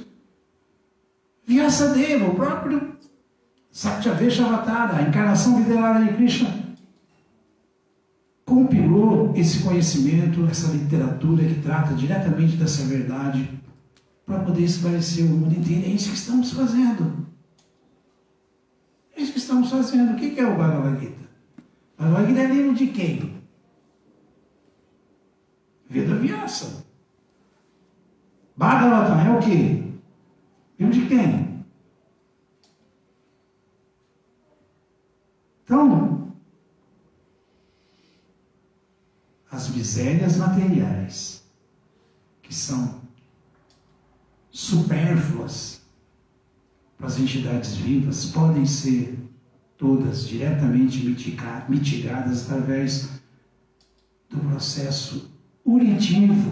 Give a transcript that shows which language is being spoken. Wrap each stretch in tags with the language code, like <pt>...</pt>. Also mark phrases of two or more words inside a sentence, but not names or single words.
<pt>Vyasadeva, o próprio</pt> <sa>Satyavesha Avatara,</sa> <pt>a encarnação videlara de Krishna, compilou esse conhecimento, essa literatura que trata diretamente dessa verdade para poder esclarecer o mundo inteiro. É isso que estamos fazendo. É isso que estamos fazendo. O que é o Bhagavad Gita? O Bhagavad Gita é livro de quem? Veda Vyasa. Bhagavatam é o quê? Livro de quem? Então, as misérias materiais, que são supérfluas para as entidades vivas, podem ser todas diretamente mitigadas através do processo uritivo.</pt>